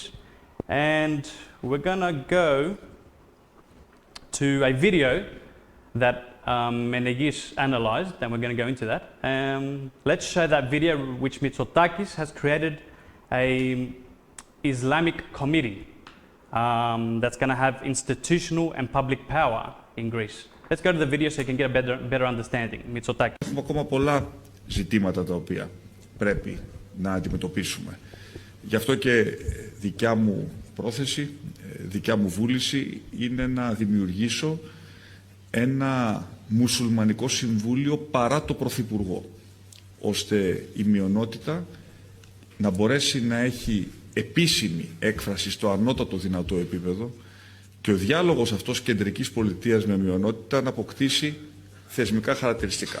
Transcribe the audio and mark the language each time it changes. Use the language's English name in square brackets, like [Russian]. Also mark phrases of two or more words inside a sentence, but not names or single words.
[English] And we're going to go to a video that Menegis analyzed, and we're going to go into that. Let's show that video, which Mitsotakis has created a Islamic committee that's going to have institutional and public power in Greece. Let's go to the video so you can get a better understanding. Mitsotakis. [Greek] Έχουμε ακόμα πολλά ζητήματα τα οποία πρέπει να αντιμετωπίσουμε. Γι' αυτό και δικιά μου πρόθεση, δικιά μου βούληση είναι να δημιουργήσω ένα μουσουλμανικό συμβούλιο παρά το Πρωθυπουργό, ώστε η μειονότητα να μπορέσει να έχει επίσημη έκφραση στο ανώτατο δυνατό επίπεδο και ο διάλογος αυτός κεντρικής πολιτείας με μειονότητα να αποκτήσει θεσμικά χαρακτηριστικά.